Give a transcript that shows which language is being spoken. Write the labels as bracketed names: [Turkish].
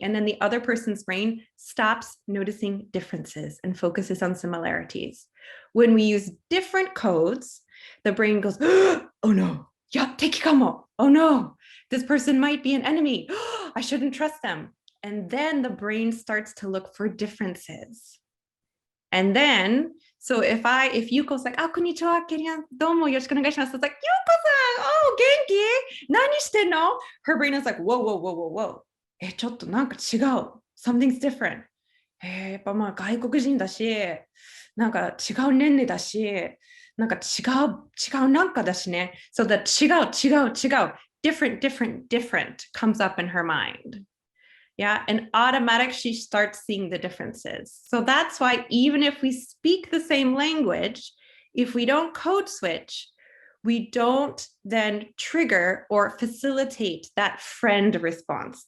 [English] And then the other person's brain stops noticing differences and focuses on similarities. When we use different codes, the brain goes, oh no, yeah, [Japanese] teki kamo. [English] Oh no, this person might be an enemy. I shouldn't trust them. And then the brain starts to look for differences. And then, so if Yuko's like, [Japanese] あ、こんにちは、Kerianne、どうもよろしくお願いします。 [English] It's like, Yuko-san, oh, [Japanese] 元気？何してんの？ [English] Her brain is like, whoa. [Japanese] ちょっとなんか違う。 [English] Something's different. [Japanese] やっぱまあ外国人だし、なんか違う年齢だし、なんか違うなんかだしね。 [English] So the 違う different comes up in her mind. Yeah, and automatic, she starts seeing the differences. So that's why even if we speak the same language, if we don't code switch, we don't then trigger or facilitate that friend response.